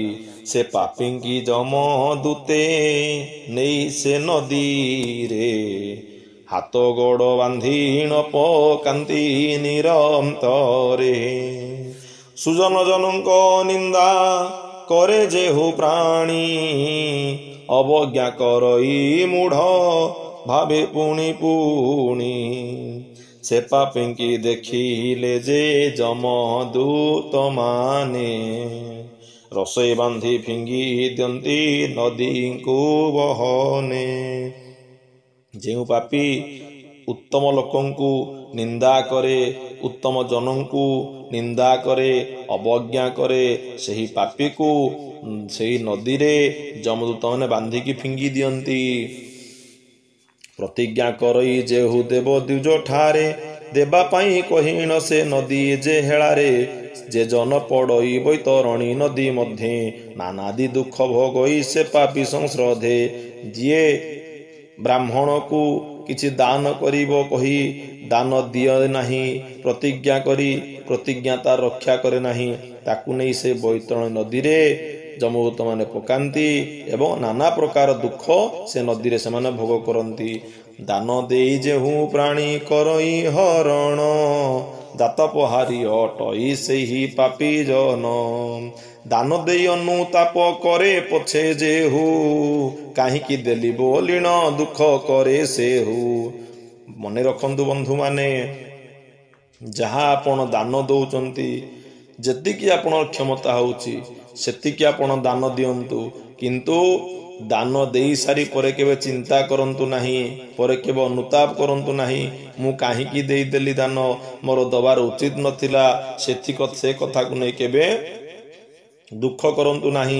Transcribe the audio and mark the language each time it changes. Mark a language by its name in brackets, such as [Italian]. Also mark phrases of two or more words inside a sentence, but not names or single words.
[Odia] ସେ ପାପୀ କି ଯମଦୂତେ ନେଇ ସେ ନଦୀ ରେ ହାତ ଗୋଡ଼ ବାନ୍ଧି ନ ପକାନ୍ତି ନିରନ୍ତରେ। ସୁଜନ ଜନଙ୍କ ନିନ୍ଦା କରେ ଯେହୁ ପ୍ରାଣୀ ଅବଜ୍ଞା କରଇ ମୂଢ଼ ଭାବେ ପୁଣି ପୁଣି। ସେ ପାପୀ କି ଦେଖିଲେ ଯେ ଯମଦୂତ ମାନେ ରସି ବାନ୍ଧି ଫିଙ୍ଗି ଦିଅନ୍ତି ନଦୀ କୁ ବହନେ। ଯେଉଁ ପାପୀ ଉତ୍ତମ ଲୋକଙ୍କୁ ନିନ୍ଦା କରେ ଉତ୍ତମ ଜନଙ୍କୁ ନିନ୍ଦା କରେ ଅବଜ୍ଞା କରେ ସେହି ପାପୀ କୁ ସେହି ନଦୀ ରେ ଯମଦୂତ ମାନେ ବାନ୍ଧିକି ଫିଙ୍ଗି ଦିଅନ୍ତି। ପ୍ରତିଜ୍ଞା କରଇ ଯେହୁ ଦେବ ଦ୍ୱିଜ ଠାରେ ଦେବା ପାଇଁ କହିଣ ସେ ନଦୀ ଯେ ହେଳାରେ। ଯେ ଜନ ପଡ଼ଇ ବୈତରଣୀ ନଦୀ ମଧ୍ୟେ ନାନାଦି ଦୁଃଖ ଭୋଗଇ ସେ ପାପୀ ସଂଶ୍ରଦ୍ଧେ। ଯିଏ ବ୍ରାହ୍ମଣ କୁ କିଛି ଦାନ କରିବ କହି ଦାନ ଦିଏ ନାହିଁ ପ୍ରତିଜ୍ଞା କରି ପ୍ରତିଜ୍ଞାଟା ରକ୍ଷା କରେ ନାହିଁ ତାକୁ ନେଇ ସେ ବୈତରଣୀ ନଦୀ ରେ ଯମଦୂତ ମାନେ ପକାନ୍ତି ଏବଂ ନାନା ପ୍ରକାର ଦୁଃଖ ସେ ନଦୀ ରେ ସେ ମାନେ ଭୋଗ କରନ୍ତି। ଦାନ ଦେଇ ଯେହୁ ପ୍ରାଣୀ କରଇ ହରଣ ଦାତାପହାରୀ ଅଟଇ ସେହି ପାପୀ ଜନ। ଦାନ ଦେଇ ଅନୁତାପ କରେ ପଛେ ଯେହୁ କାହିଁକି ଦେଲି ବୋଲିଣ ଦୁଃଖ କରେ ସେହୁ। ମନେ ରଖନ୍ତୁ ବନ୍ଧୁ ମାନେ ଯାହା ଆପଣ ଦାନ ଦେଉଛନ୍ତି ଯେତିକି ଆପଣଙ୍କ କ୍ଷମତା ହେଉଛି ସେତିକି ଆପଣ ଦାନ ଦିଅନ୍ତୁ। କିନ୍ତୁ ଦାନ ଦେଇ ସାରି ପରେ କେବେ ଚିନ୍ତା କରନ୍ତୁ ନାହିଁ ପରେ କେବେ ଅନୁତାପ କରନ୍ତୁ ନାହିଁ ମୁଁ କାହିଁକି ଦେଇ ଦେଲି ଦାନ ମୋର ଦେବାର ଉଚିତ ନଥିଲା ସେ କଥା କୁ ନେଇ କେବେ ଦୁଃଖ କରନ୍ତୁ ନାହିଁ।